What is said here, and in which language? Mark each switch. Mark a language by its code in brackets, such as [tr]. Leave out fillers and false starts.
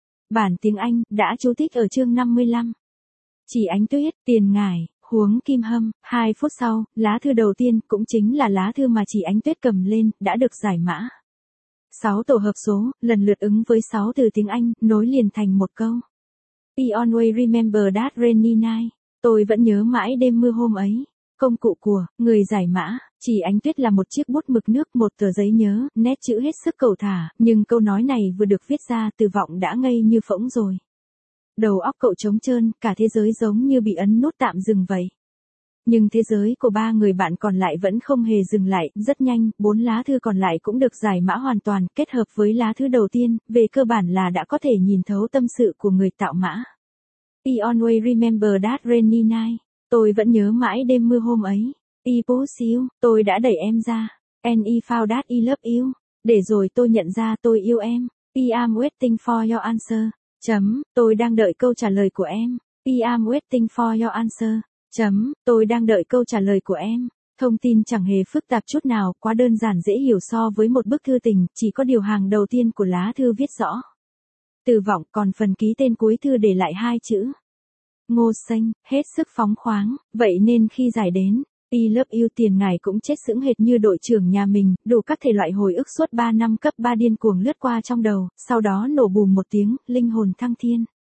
[vi] Bản tiếng Anh, đã chú thích ở chương 55. Chỉ Ánh Tuyết, Tiền Ngải. Huống kim hâm, 2 phút sau, lá thư đầu tiên, cũng chính là lá thư mà chỉ Ánh Tuyết cầm lên, đã được giải mã. 6 tổ hợp số, lần lượt ứng với 6 từ tiếng Anh, nối liền thành một câu. [en] I always remember that rainy night. [vi] Tôi vẫn nhớ mãi đêm mưa hôm ấy. Công cụ của, người giải mã, chỉ Ánh Tuyết là một chiếc bút mực nước, một tờ giấy nhớ, nét chữ hết sức cầu thả, nhưng câu nói này vừa được viết ra, Từ Vọng đã ngây như phỗng rồi. Đầu óc cậu trống trơn, cả thế giới giống như bị ấn nút tạm dừng vậy. Nhưng thế giới của ba người bạn còn lại vẫn không hề dừng lại, rất nhanh, 4 lá thư còn lại cũng được giải mã hoàn toàn, kết hợp với lá thư đầu tiên, về cơ bản là đã có thể nhìn thấu tâm sự của người tạo mã. [en] I always remember that rainy night. [vi] Tôi vẫn nhớ mãi đêm mưa hôm ấy. [en] I pushed you, [vi] tôi đã đẩy em ra. [en] And I found that I love you. [vi] Để rồi tôi nhận ra tôi yêu em. [en] I am waiting for your answer. [vi] Chấm, tôi đang đợi câu trả lời của em. [en] I am waiting for your answer. [vi] Chấm, tôi đang đợi câu trả lời của em. Thông tin chẳng hề phức tạp chút nào, quá đơn giản dễ hiểu so với một bức thư tình, chỉ có điều hàng đầu tiên của lá thư viết rõ. tự vọng, còn phần ký tên cuối thư để lại hai chữ. Ngô Xanh, hết sức phóng khoáng, vậy nên khi giải đến, [en] I love you [vi] tiền ngài cũng chết sững hệt như đội trưởng nhà mình, đủ các thể loại hồi ức suốt 3 năm cấp 3 điên cuồng lướt qua trong đầu, sau đó nổ bùm một tiếng, linh hồn thăng thiên.